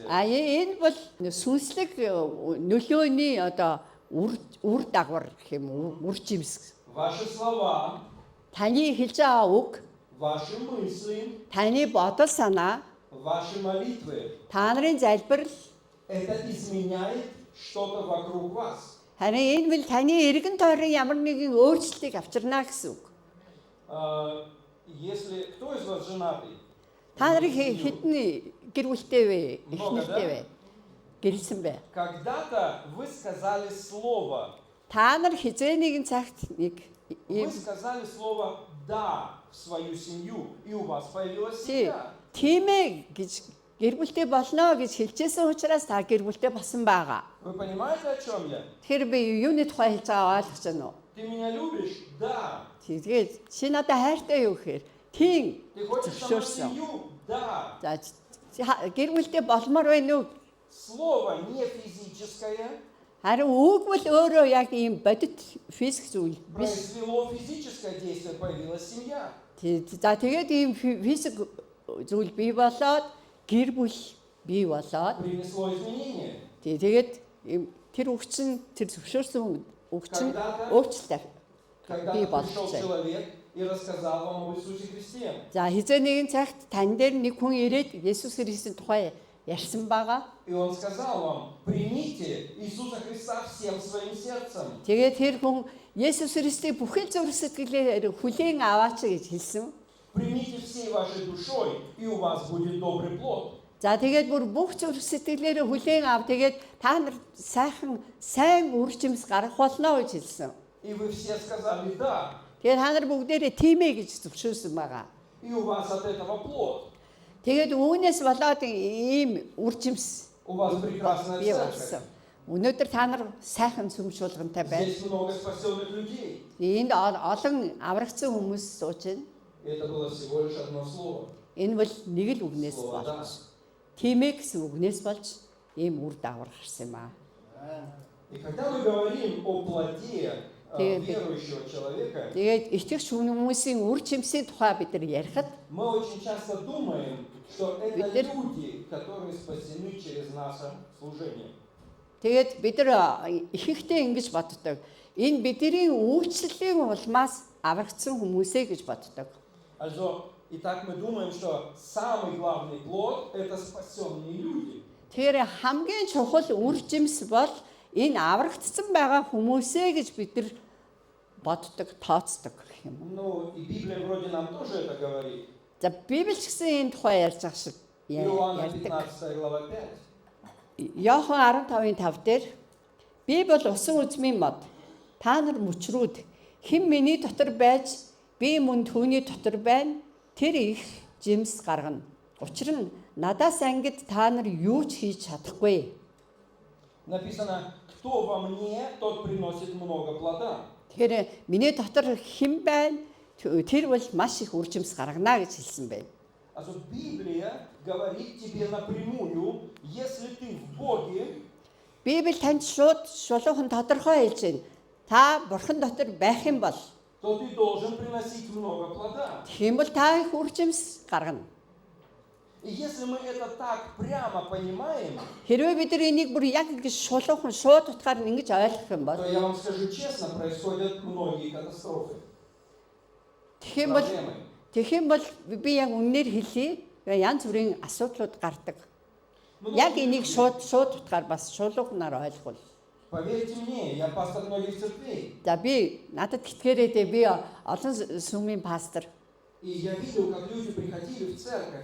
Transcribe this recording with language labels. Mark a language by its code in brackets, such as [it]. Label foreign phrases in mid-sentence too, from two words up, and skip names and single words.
[mn] Энэ бол сүнслэг нөлөөний одоо үр дагавар гэх юм уу, үр жимс. [ru] Ваши слова, [mn] Таны хэлж байгаа үг, [ru] ваши мысли, [mn] таны бодол санаа, [ru] ваши молитвы, [mn] та нарын залбирал [ru] это изменяет что-то вокруг вас. [mn] харин энэ бол таны эргэн тойрон ямар нэгэн өөрчлөлтийг авчирна гэсэн үг. [ru] Если кто из вас женатый? [mn] Та нарын хэдэн гэр бүлтэй вэ? Их нэртэй вэ? Гэрэлсэн бэ? [ru] Когда-то вы сказали слово. [mn] Та нар хизээ нэгэн цагт нэг [ru] Вы сказали слово «да» в свою семью, и у вас появилась [mn] тий [ru] семья. [mn] тийм ээ гэж гэр бүлтэй болно гэж хэлжсэн учраас та гэр бүлтэй болсон байгаа. [ru] Вы понимаете, о чем я? [mn] Тэгэхээр би юуны тухай хэлж байгаа ойлгож байна уу? [ru] Ты меня любишь? Да. [mn] Тэгээд чи надад хайртай юу гэхээр тийм [ru] Ты хочешь со мной [mn] зөвшөөрсөн. [ru] семью? Да. [mn] За гэр бүлтэй болмоор байна уу? [ru] Слово не физическое [mn] Харин үг бол өөрөө яг ийм бодит физик зүйл биш. [ru] произвело физическое действие, появилась семья. [mn] За тэгээд ийм физик зүйл бий болоод гэр бүл бий болоод [ru] Принесло изменения. [mn] тэгээд тэр үгчин тэр зөвшөөрсөн үгчин өөрчлөлт бий [ru] Когда пришел [mn] болчихсон. [ru] человек и рассказал вам об Иисусе Христе. [mn] За хизээ нэгэн цагт тань дээр нэг хүн ирээд Есүс Христосийн тухай ярьсан байгаа. [ru] И он сказал вам: примите Иисуса Христа всем своим сердцем. [mn] Тэгээд тэр хүн Есүс Христийг бүхэл зүрх сэтгэлээр хүлээн аваач гэж хэлсэн. [ru] Примите всей вашей душой, и у вас будет добрый плод. [mn] За тэгээд бүр бүх зүрх сэтгэлээр хүлээн ав. Тэгээд та нар сайн үржимс гарах болно гэж хэлсэн. [ru] И вы все сказали «да». [mn] Тэгээд та нар бүгдээрээ тийм ээ гэж зөвшөөрсөн байгаа. [ru] И у вас от этого плод. [mn] Тэгээд үүнээс болоод ийм үржимс [ru] У вас прекрасная [mn] бий [ru] церковь. [mn] болсон. Өнөөдөр та нар сайхан сүм шуулгантай байна. [ru] Здесь много спасенных людей. [mn] Энд олон аврагдсан хүмүүс сууж байна. [ru] И это было всего лишь одно слово. [mn] Энэ бол нэг л үгнээс [ru] Слово «да». [mn] болж тийм ээ гэсэн үгнээс болж ийм үр дагавар гарсан юм аа. [ru] И когда мы говорим о плоде верующего человека, [mn] Тэгээд итгэж хүмүүсийн үр жимсийн тухай бид нар ярихад [ru] мы очень часто думаем, что это люди, которые спасены через наше служение. [mn] тэгээд бид нар ихэнхдээ ингэж боддог. Энэ бидний үйлчлэлийн улмаас аврагдсан хүмүүсээ гэж боддог. [ru] Also, итак, мы думаем, что самый главный плод – это спасенные люди. [mn] Тэгэхээр хамгийн чухал үр жимс бол энэ аврагдсан байгаа хүмүүсээ гэж бид нар боддог, тооцдог гэх юм. [ru] Ну, и Библия вроде нам тоже это говорит. [mn] За Библи ч гэсэн энэ тухай ярьж байгаа шиг [ru] Иоанна [mn] ярьдаг. [ru] 15 глава 5. [mn] Иохан 15:5 дээр би бол усан үзмийн мод. Та нар мөчрүүд хэн миний дотор байж би мөн түүний дотор байна. Тэр их жимс гаргана. Учир нь надаас ангид та нар юу ч хийж чадахгүй. [ru] Написано, кто во мне, тот приносит много плода. [mn] Тэгэхээр миний дотор хэн байна? Тэр бол маш их үр жимс гаргана гэж хэлсэн байна. [ru] Also, Библия говорит тебе напрямую, если ты в Боге, [mn] Библи танд шулуухан тодорхой хэлж байна. Та бурхан дотор байх юм бол [ru] то ты должен приносить много плода. [mn] тийм бол та их үр жимс гаргана. [ru] И если мы это так прямо понимаем, [mn] Хэрвээ бид нар энийг бүр яг ингэж шулуухан шууд утгаар ингэж ойлгох юм бол [ru] то я вам скажу честно, происходят многие катастрофы, [mn] тэгэх [ru] проблемы. [mn] юм бол би яг үнээр хэлье. Янз бүрийн асуудлууд гардаг. [ru] Ну, [mn] Яг энийг шууд утгаар бас шулуухнаар ойлгол. [ru] Поверьте мне, я пастор многих церквей. [mn] За би надад итгээрэй дээ, би олон сүмийн пастор. [ru] И я видел, как люди приходили в церковь,